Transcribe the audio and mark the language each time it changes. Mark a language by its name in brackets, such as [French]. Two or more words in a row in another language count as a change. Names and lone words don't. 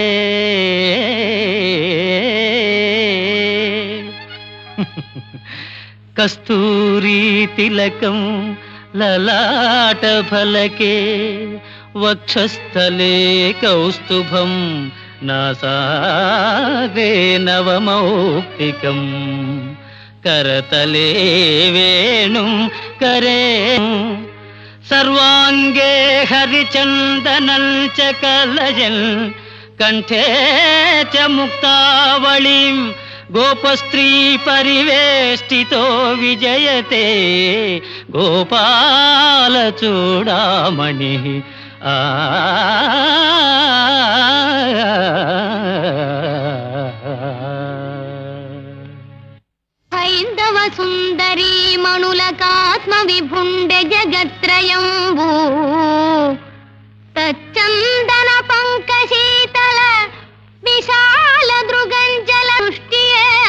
[Sanskrit] కస్తూరీ తిలకం లలాట ఫలకే వక్షస్థలే కౌస్తుభం నాసాదే నవమౌక్తికం करतले वेणुं करे सर्वांगे हरिचंदनं च कलयन् कंठे च मुक्तावलिं गोपस्त्री परिवेष्टितो विजयते गोपाल चूडामणिः [Telugu] హైందవ సుందరీ మణులకాత్మ విభుండె జగత్రయంబు తచ్చందన పంకశీతల విశాల దృగంజల దృష్టియే